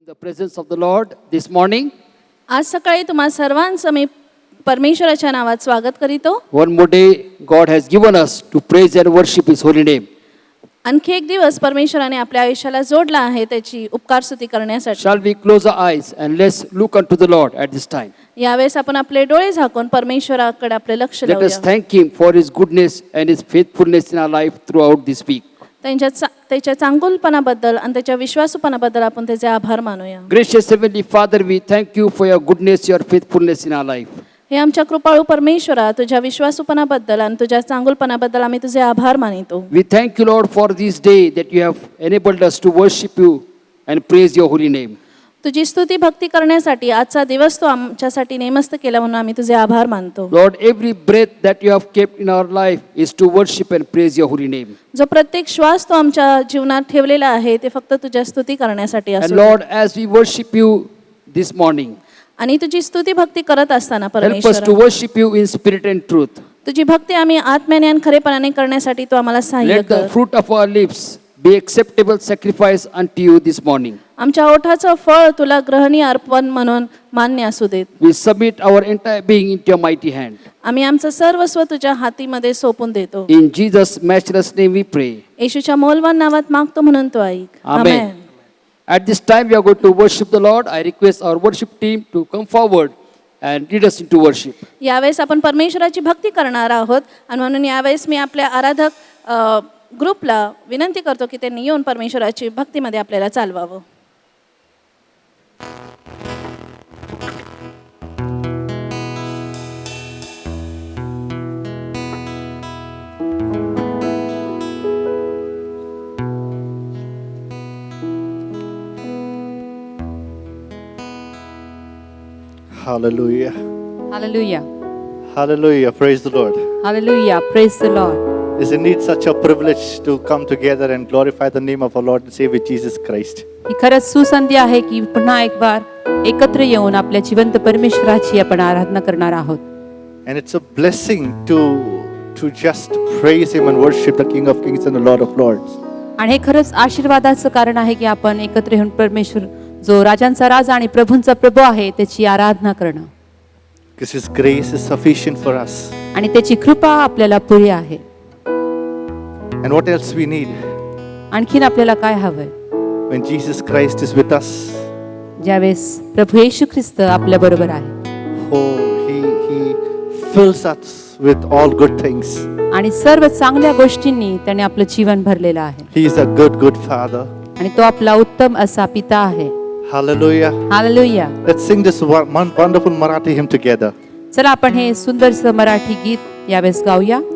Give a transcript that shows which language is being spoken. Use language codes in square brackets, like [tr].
[en] the presence of the Lord this morning. [mr] आज सकाळी तुम्हा सर्वांचं मी परमेश्वराच्या नावात स्वागत करीतो. [en] One more day God has given us to praise and worship His holy name. [mr] आणखी एक दिवस परमेश्वराने आपल्या आयुष्याला जोडला आहे त्याची उपकारस्तुती करण्यासाठी. [en] Shall we close our eyes and let's look unto the Lord at this time. [mr] यावेळेस आपण आपले डोळे झाकून परमेश्वराकडे आपले लक्ष [en] Let us [mr] लावूया. [en] thank Him for His goodness and His faithfulness in our life throughout this week. [mr] त्याच्या चांगुलपणाबद्दल आणि त्याच्या विश्वासूपणाबद्दल आपण त्याचे आभार मानूया. [en] Gracious Heavenly Father, we thank you for your goodness, your faithfulness in our life. [mr] हे आमच्या कृपाळू परमेश्वरा, तुझ्या विश्वासूपणाबद्दल आणि तुझ्या चांगुलपणाबद्दल आम्ही तुझे आभार मानितो. [en] We thank you, Lord, for this day that you have enabled us to worship you and praise your holy name. [mr] तुझी स्तुती भक्ती करण्यासाठी आजचा दिवस तू आमच्यासाठी नेमस्त केला म्हणून आम्ही तुझे आभार मानतो. [en] Lord, every breath that you have kept in our life is to worship and praise your holy name. [mr] जो प्रत्येक श्वास तो आमच्या जीवनात ठेवलेला आहे ते फक्त तुझ्या स्तुती करण्यासाठी [en] And [mr] असो. [en] Lord, as we worship you this morning, [mr] आणि तुझी स्तुती भक्ती करत असताना [en] help us to [mr] परमेश्वर [en] worship you in spirit and truth. [mr] तुझी भक्ती आम्ही आत्म्याने आणि खरेपणाने करण्यासाठी तू आम्हाला सहाय्य [en] Let the [mr] कर. [en] fruit of our lips be acceptable sacrifice unto you this morning. [mr] आमच्या ओठाचं फळ तुला ग्रहणीय अर्पण म्हणून मान्य असू देत. [en] We submit our entire being into your mighty hand. [mr] आम्ही आमचं सर्वस्व तुझ्या हातीमध्ये सोपून देतो. [en] In Jesus' matchless name we pray. [mr] येशूच्या मौल्यवान नावात मागतो म्हणून तो ऐक. [en] Amen. At this time we are going to worship the Lord. I request our worship team to come forward and lead us into worship. [mr] यावेळेस आपण परमेश्वराची भक्ती करणार आहोत आणि म्हणून यावेळेस मी आपल्या आराधक ग्रुपला विनंती करतो की त्यांनी येऊन परमेश्वराची भक्तीमध्ये आपल्याला चालवावं. [en] Hallelujah. Hallelujah. Hallelujah. Praise the Lord. Hallelujah. Praise the Lord. It's indeed such a privilege to come together and glorify the name of our Lord and Savior Jesus Christ. [mr] ही खरंच सुसंधी आहे की पुन्हा एक बार एकत्र येऊन आपल्या जिवंत परमेश्वराची आपण आराधना करणार आहोत. [en] And it's a blessing to just praise Him and worship the King of Kings and the Lord of Lords. [mr] आणि हे खरंच आशीर्वादाचं कारण आहे की आपण एकत्र येऊन परमेश्वर जो राजांचा राजा आणि प्रभूंचा प्रभू आहे त्याची आराधना करणं. [en] Because His grace is sufficient for us. [mr] आणि त्याची कृपा आपल्याला पुरी आहे. [en] And what else we need? [mr] आणखीन आपल्याला काय हवंय? [en] When Jesus Christ is with us, [mr] ज्यावेळेस प्रभू येशू ख्रिस्त आपल्या बरोबर आहे. [en] He fills us with all good things. [mr] आणि सर्व चांगल्या गोष्टींनी त्याने आपलं जीवन भरलेलं आहे. [en] He is a good Father. [mr] आणि तो आपला उत्तम असा पिता आहे. [en] Hallelujah. [mr] Hallelujah. [en] Let's sing this wonderful Marathi hymn together. [mr] चला आपण हे सुंदरसं मराठी गीत यावेळेस गाऊया.